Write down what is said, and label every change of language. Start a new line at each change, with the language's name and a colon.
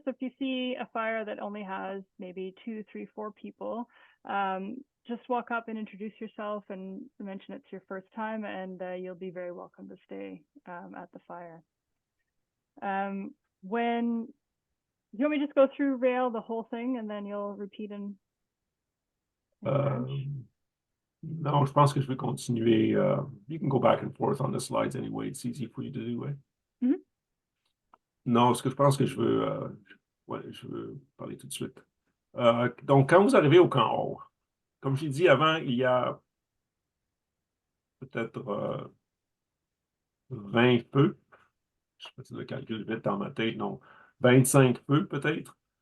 English: So if you see a fire that only has maybe 2, 3, 4 people, just walk up and introduce yourself and mention it's your first time, and you'll be very welcome to stay at the fire. When you want me to just go through Rail the whole thing and then you'll repeat in French?
French: Non, je pense que je vais continuer.
English: You can go back and forth on the slides anyway. It's easy for you to do, right? Mm-hmm.
French: Non, ce que je pense que je veux parler tout de suite. Donc, quand vous arrivez au camp or, comme j'ai dit avant, il y a peut-être 20 feux. Je ne sais pas si le calcul vite dans ma tête, non. 25 feux peut-être.